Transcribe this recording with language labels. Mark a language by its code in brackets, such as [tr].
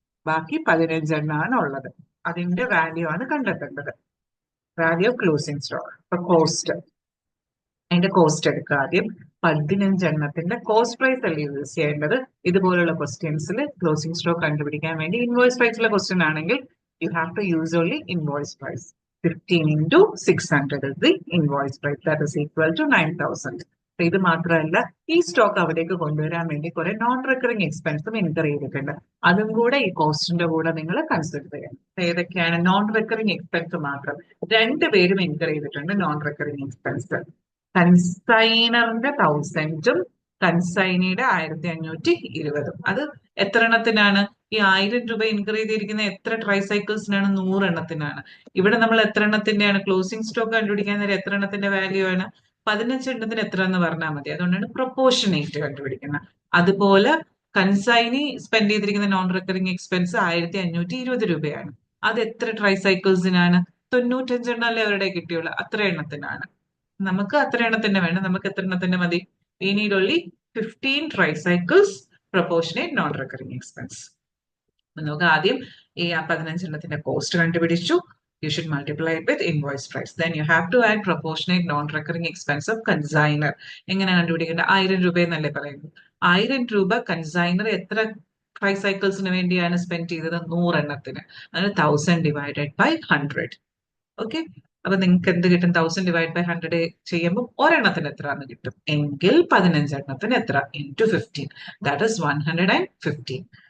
[ml] ബാക്കി 15 എണ്ണമാണ് ഉള്ളത്. അതിന്റെ വാല്യൂ ആണ് കണ്ടെത്തേണ്ടത്. Value of closing stock. അപ്പൊ കോസ്റ്റ്, അതിന്റെ കോസ്റ്റ് എടുക്കുക ആദ്യം. 15 എണ്ണത്തിന്റെ കോസ്റ്റ് പ്രൈസ് അല്ലേ യൂസ് ചെയ്യേണ്ടത്. ഇതുപോലുള്ള ക്വസ്റ്റ്യൻസിൽ ക്ലോസിംഗ് സ്റ്റോക്ക് കണ്ടുപിടിക്കാൻ വേണ്ടി ഇൻവോയ്സ് പ്രൈസിലെ ക്വസ്റ്റ്യൻ ആണെങ്കിൽ [en] You have to use only invoice price. 15 into 600 is the invoice price. That is equal to 9,000. [ml] ഇത് മാത്രമല്ല, ഈ സ്റ്റോക്ക് അവിടേക്ക് കൊണ്ടുവരാൻ വേണ്ടി കുറെ നോൺ റിക്കറിംഗ് എക്സ്പെൻസും ഇൻകർ ചെയ്തിട്ടുണ്ട്. അതും കൂടെ ഈ കോസ്റ്റിന്റെ കൂടെ നിങ്ങൾ കൺസിഡർ ചെയ്യണം. ഏതൊക്കെയാണ് നോൺ റിക്കറിംഗ് എക്സ്പെൻസ്? മാത്രം രണ്ടുപേരും ഇൻകർ ചെയ്തിട്ടുണ്ട് നോൺ റിക്കറിംഗ് എക്സ്പെൻസ്. കൺസൈനറിന്റെ 1000ഉം കൺസൈനിയുടെ 1520. അത് എത്ര എണ്ണത്തിനാണ്? ഈ 1000 രൂപ ഇൻകർ ചെയ്തിരിക്കുന്ന എത്ര ട്രൈ സൈക്കിൾസിനാണ്? 100 എണ്ണത്തിനാണ്. ഇവിടെ നമ്മൾ എത്ര എണ്ണത്തിന്റെയാണ് ക്ലോസിംഗ് സ്റ്റോക്ക് കണ്ടുപിടിക്കാൻ നേരം എത്ര എണ്ണത്തിന്റെ വാല്യൂ ആണ്? 15 എണ്ണത്തിന് എത്ര എന്ന് പറഞ്ഞാൽ മതി. അതുകൊണ്ടാണ് പ്രൊപ്പോർഷനേറ്റ് കണ്ടുപിടിക്കുന്നത്. അതുപോലെ കൺസൈനി സ്പെൻഡ് ചെയ്തിരിക്കുന്ന നോൺ റിക്കറിംഗ് എക്സ്പെൻസ് 1520 രൂപയാണ്. അത് എത്ര ട്രൈ സൈക്കിൾസിനാണ്? 95 എണ്ണം അല്ലേ അവരുടെ കിട്ടിയുള്ളൂ. അത്ര എണ്ണത്തിനാണ്. നമുക്ക് അത്ര എണ്ണത്തിന്റെ വേണം. നമുക്ക് എത്ര എണ്ണത്തിന്റെ മതി? [en] We need only 15 tricycles proportionate non recurring expense. [ml] നമുക്ക് ആദ്യം ഈ 15 എണ്ണത്തിന്റെ കോസ്റ്റ് കണ്ടുപിടിച്ചു. [en] You should multiply it with invoice price. Then you have to add proportionate non-recurring expense of consignor. [ml] എങ്ങനെ കണ്ടുപിടിക്കേണ്ടത്? 1000 രൂപ എന്നല്ലേ പറയുന്നത്. 1000 രൂപ കൺസൈനർ എത്ര ട്രൈ സൈക്കിൾസിന് വേണ്ടിയാണ് സ്പെൻഡ് ചെയ്തത്? 100 എണ്ണത്തിന്. അതിന് 1000 ഡിവൈഡഡ് ബൈ 100. ഓക്കെ, അപ്പൊ നിങ്ങൾക്ക് എന്ത് കിട്ടും? 1000 ഡിവൈഡ് ബൈ 100 ചെയ്യുമ്പോൾ ഒരെണ്ണത്തിന് എത്ര എന്ന് കിട്ടും. എങ്കിൽ 15 എണ്ണത്തിന് എത്ര? [en] Into 15. That is 115.